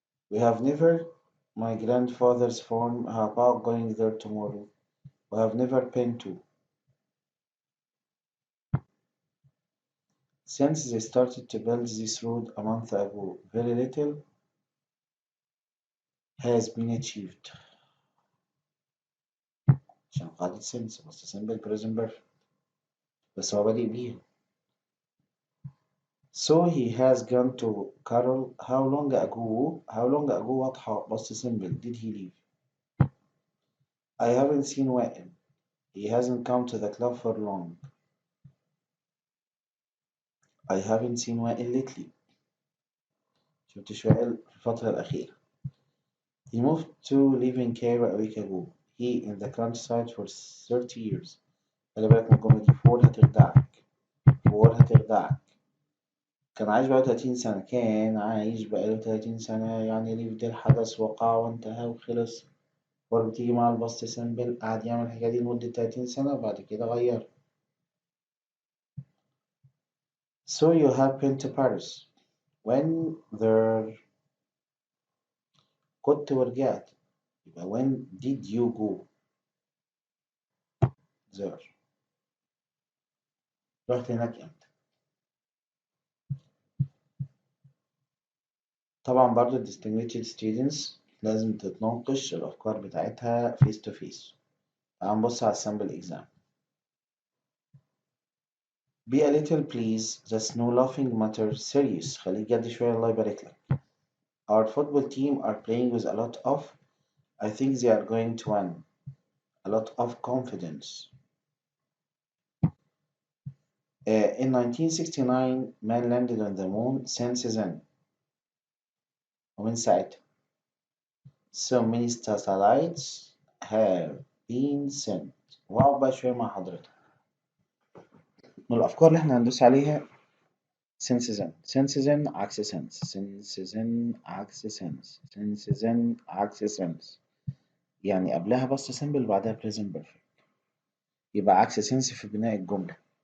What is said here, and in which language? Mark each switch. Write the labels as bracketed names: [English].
[English] We have never. My grandfather's farm. How about going there tomorrow? We have never been to. Since they started to build this road a month ago, very little has been achieved. [Arabic] عشان قاعدة since بس simple present perfect بس هو بادئ بيها. [English] So he has gone to Carol. How long ago? How long ago واضحة بس simple did he leave? I haven't seen Wa'il. He hasn't come to the club for long. I haven't seen Wa'il lately. [Arabic] شفتش وائل في الفترة الأخيرة. [English] He moved to live in Cairo a week ago. He in the countryside for 30 years. [Arabic] خلي بالك من الجملة دي فور هتخدعك. فور هتخدعك. كان عايش بقاله 30 سنة. كان عايش بقاله 30 سنة يعني lived الحدث وقع وانتهى وخلص. فور بتيجي مع الباست سيمبل قعد يعمل الحاجة دي لمدة 30 سنة وبعد كده غير. [English] So you have been to Paris. When there [Arabic] كنت ورجعت. يبقى [English] when did you go there؟ [Arabic] رحت هناك امتى؟ طبعا برضو [English] distinguished students [Arabic] لازم تتناقش الأفكار بتاعتها [English] face to face. [Arabic] تعال نبص على السامبل exam. [English] Be a little please. That's no laughing matter. Serious. [Arabic] خليك جد شوية الله يبارك لك. [English] Our football team are playing with a lot of. I think they are going to win. A lot of confidence. In 1969 man landed on the moon. Since then [Arabic] ومن ساعتها [English] so many satellites have been sent. [Arabic] واقعد بقى شوية مع حضرتك. من الأفكار اللي احنا هندوس عليها [English] since then. Since then عكس since. Since then عكس since. Since then عكس since. [Arabic] يعني قبلها بس simple بعدها present perfect. يبقى عكس since في بناء الجملة.